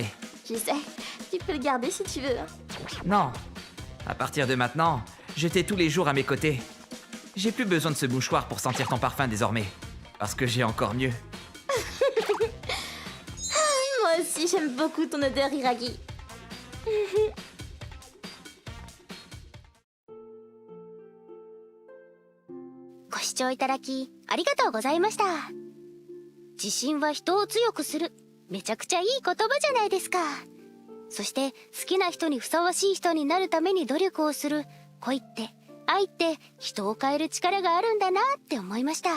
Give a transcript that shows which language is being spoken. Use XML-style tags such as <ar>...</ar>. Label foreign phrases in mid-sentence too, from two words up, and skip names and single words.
<fr>Je sais, tu peux le garder si tu veux. Non, à partir de maintenant, je t'ai tous les jours à mes côtés. J'ai plus besoin de ce mouchoir pour sentir ton parfum désormais, parce que j'ai encore mieux. Moi aussi, j'aime beaucoup ton odeur, Iragi.</fr> <ja>ご視聴いただきありがとうございました。自信は人を強くする。めちゃくちゃいい言葉じゃないですか。そして好きな人にふさわしい人になるために努力をする恋って愛って人を変える力があるんだなって思いました。</ja>